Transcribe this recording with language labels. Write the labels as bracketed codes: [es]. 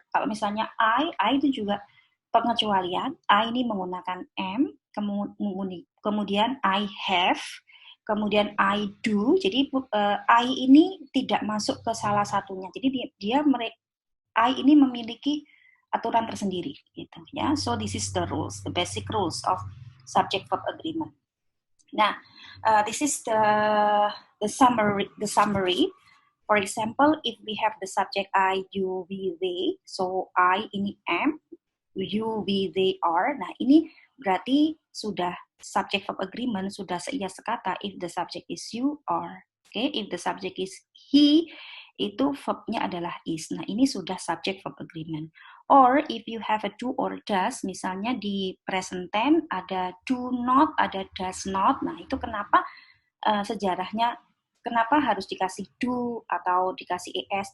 [id] Kalau misalnya I itu juga pengecualian. I ini menggunakan am, kemudian I have, kemudian I do. Jadi I ini tidak masuk ke salah satunya. Jadi I ini memiliki aturan tersendiri gitu ya. [en] So this is the rules, the basic rules of subject verb agreement. Nah, this is the summary. For example, if we have the subject I, you, we, they, so I ini am, you, we, they are. [id] Nah, ini berarti sudah subject verb agreement, sudah seia sekata [en] if the subject is you, are. Okay, if the subject is he, [id] itu verbnya adalah is. Nah, ini sudah subject verb agreement. [en] Or if you have a do or does, [id] misalnya di present tense ada do not, ada does not. Nah, itu kenapa sejarahnya, kenapa harus dikasih do atau dikasih es.